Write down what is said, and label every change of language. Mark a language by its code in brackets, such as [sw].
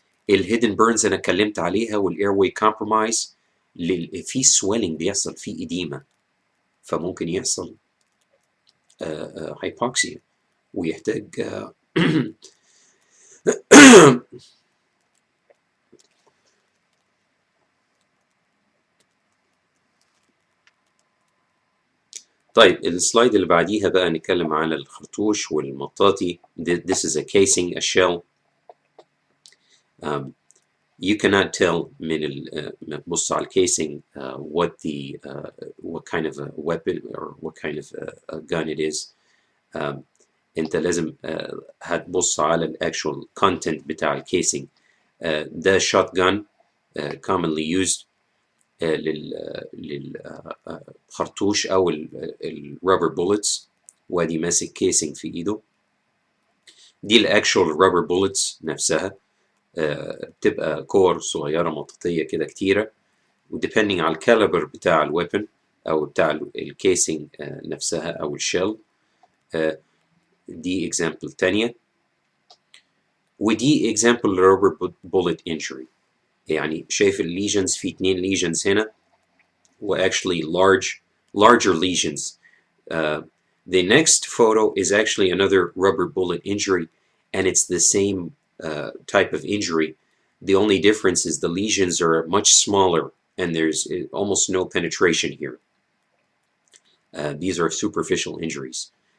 [ar] الهيدن بيرنز انا اتكلمت عليها، والاير واي كومبرومايز، في سويلنج بيحصل، في اديمه، فممكن يحصل هايبوكسيا ويحتاج طيب السلايد اللي بعديها بقى نتكلم على الخرطوش والمطاطي. [en] This is a casing, a shell. You cannot tell [ar] من بص على الكيسنج [en] what kind of a weapon or what kind of a gun it is. [ar] انت لازم هتبص على الاكشوال content بتاع الكيسنج. ده [en] shotgun commonly used [ar] للخرطوش او الرابر بولتس، وادي ماسك كيسنج في ايده. دي الاكشوال رابر بولتس نفسها، بتبقى كور صغيره مطاطيه كده كتيره، وديبندنج على الكاليبر بتاع الويبن او بتاع الكيسنج نفسها او الشيل. دي اكزامبل تانية، ودي اكزامبل لرابر بولت انجري. يعني شايف الليجنز، في 2 ليجنز هنا و [en] actually larger lesions. The next photo is actually another rubber bullet injury, and it's the same type of injury. The only difference is the lesions are much smaller and there's almost no penetration here. These are superficial injuries.